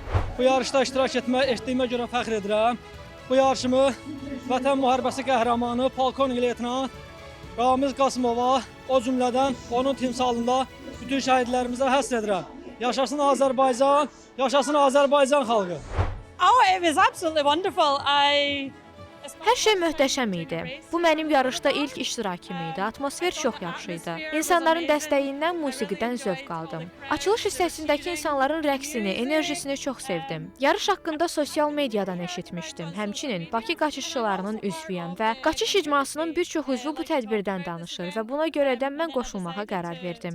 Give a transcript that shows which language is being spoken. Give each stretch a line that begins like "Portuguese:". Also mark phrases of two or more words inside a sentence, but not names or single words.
Azerbaijani: Bu yarışda iştirak etdiyimə görə fəxr edirəm. Bu yarışımı Vətən müharibəsi qəhrəmanı polkovnik leytenant Ramiz Qasımova, o cümlədən onun timsalında bütün şəhidlərimizə həsr edirəm. Yaşasın Azərbaycan, yaşasın Azərbaycan xalqı.
English: Oh, it was absolutely wonderful.
Azerbaijani: Hər şey möhtəşəm idi. Bu mənim yarışda ilk iştirakım idi. Atmosfer çox yaxşı idi. İnsanların dəstəyindən, musiqidən zövq aldım. Açılış hissəsindəki insanların rəqsini, enerjisini çox sevdim. Yarış haqqında sosial mediadan eşitmişdim. Həmçinin Bakı qaçışçılarının üzvüyəm və qaçış icmasının bir çox üzvü bu tədbirdən danışır və buna görə də mən qoşulmağa qərar verdim.